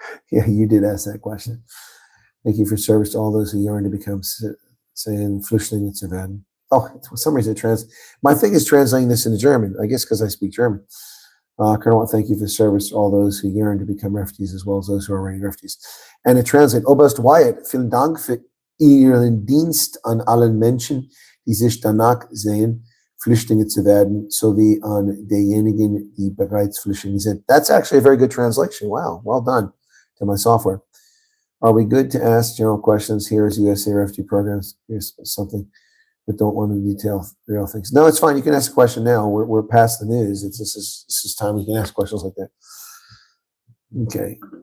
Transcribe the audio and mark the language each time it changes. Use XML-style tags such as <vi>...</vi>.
<en>Yeah, you did ask that question. Thank you for service to all those who yearn to become saying</en> <de>Flüchtlinge zu werden.</de> <en>Oh, for some reason, my thing is translating this into German, I guess because I speak German. Colonel, thank you for the service to all those who yearn to become refugees as well as those who are already refugees. And it translates,</en> <de>Oberst Wyatt, vielen Dank für Ihren Dienst an allen Menschen, die sich danach sehen, Flüchtlinge zu werden, sowie an diejenigen, die bereits Flüchtlinge sind.</de> <en>That's actually a very good translation. Wow, well done to my software. Are we good to ask general questions here as USA refugee programs? Here's something that don't want to detail real things. No, it's fine. You can ask a question now. We're past the news. This is time we can ask questions like that. Okay.</en>